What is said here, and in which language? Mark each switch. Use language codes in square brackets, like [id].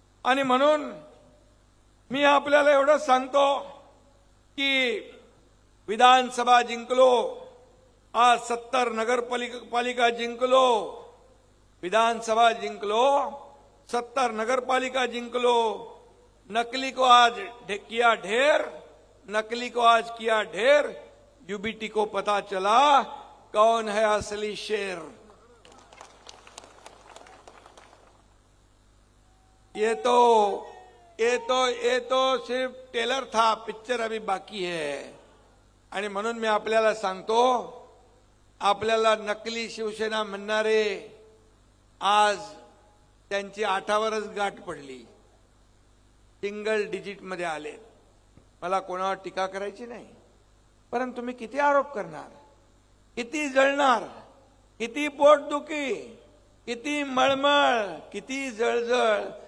[mr] आणि म्हणून मी आपल्याला एवढं सांगतो की विधानसभा जिंकलो, आज 70 नगरपालिका जिंकलो, विधानसभा जिंकलो, 70 नगरपालिका जिंकलो। [hi] नकली को आज किया ढेर, नकली को आज किया ढेर, यूबीटी को पता चला कौन है असली शेर। ये तो सिर्फ टेलर था, पिक्चर अभी बाकी है। [mr] आणि म्हणून मी आपल्याला सांगतो, आपल्याला नकली शिवसेना म्हणणारे आज त्यांची 8वरच गाठ पडली, सिंगल डिजिट मध्ये आले। मला कोणावर टीका करायची नाही, परंतु तुम्ही किती आरोप करणार, किती जळणार, किती पोटदुखी, किती मळमळ, किती जळजळ।